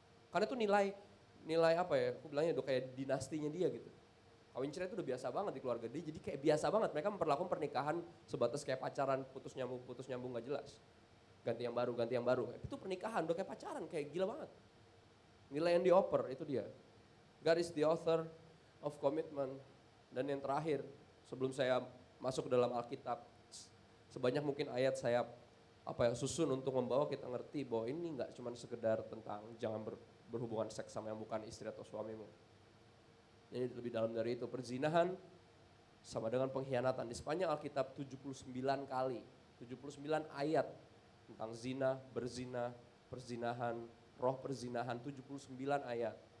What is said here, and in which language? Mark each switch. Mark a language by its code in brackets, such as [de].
[id] Karena itu nilai apa ya, aku bilangnya udah kayak dinastinya dia gitu. Kawin cerai itu udah biasa banget di keluarga dia, jadi kayak biasa banget. Mereka memperlakukan pernikahan sebatas kayak pacaran, putus nyambung gak jelas. Ganti yang baru. Itu pernikahan, udah kayak pacaran, kayak gila banget. Nilai yang dioper, itu dia. [en] God is the author of commitment. [id] Dan yang terakhir, sebelum saya masuk ke dalam Alkitab, sebanyak mungkin ayat saya susun untuk membawa kita ngerti bahwa ini nggak cuma sekedar tentang jangan berhubungan seks sama yang bukan istri atau suamimu. Ini lebih dalam dari itu. Perzinahan sama dengan pengkhianatan. Di sepanjang Alkitab 79 kali, 79 ayat tentang zina, berzina, perzinahan, roh perzinahan, 79 ayat.